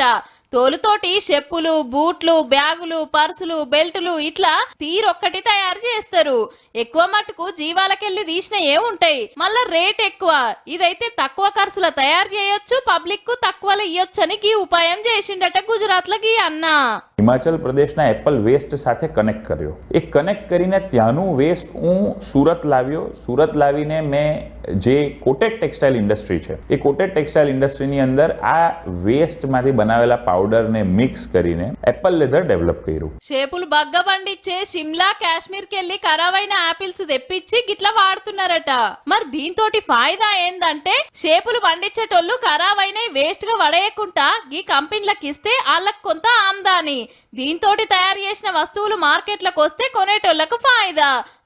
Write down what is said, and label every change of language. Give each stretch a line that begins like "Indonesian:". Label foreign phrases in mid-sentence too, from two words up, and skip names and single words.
Telugu: తోలుతోటి చెప్పులు, బూట్లు, బ్యాగులు, పర్సులు, బెల్టులు ఇట్లా తీరొక్కటి తయారు చేస్తారు. ఎక్కువ మట్టుకు జీవాలకెళ్ళి తీసిన ఏముంటాయి, మళ్ళా రేట్ ఎక్కువ. ఇదైతే తక్కువ ఖర్చులో తయారు చేయొచ్చు, పబ్లిక్ కు తక్కువలో ఇయ్యొచ్చు అని ఈ ఉపాయం చేసిండట గుజరాత్ లో ఈ అన్న.
Gujarati: હિમાચલ પ્રદેશના
English: apple waste
Gujarati: સાથે કનેક્ટ કર્યો. એ કનેક્ટ કરીને ત્યાંનું વેસ્ટ હું સુરત લાવ્યો. સુરત લાવીને મેં જે
English: coated textile industry
Gujarati: છે એ
English: coated textile industryની
Gujarati: અંદર આ વેસ્ટમાંથી બનાવેલા પાવડરને મિક્સ કરીને
English: apple leather
Gujarati: ડેવલપ કર્યું.
Telugu: షేపులు బగ్గ పండిచ్చే సిమ్లా కాశ్మీర్ కెళ్ళి ఖరాబైన ఆపిల్స్ తెప్పించి గిట్లా వాడుతున్నారట. మరి దీంతోటి ఫాయిదా ఏందంటే షేపులు పండించేటోళ్ళు ఖరాబైన వేస్ట్ గా పడేయకుండా ఈ కంపెనీలకు ఇస్తే వాళ్ళకి కొంత ఆమ్దాని. దీంతోటి తయారు చేసిన వస్తువులు మార్కెట్లకు వస్తే కొనేటోళ్లకు ఫాయిదా.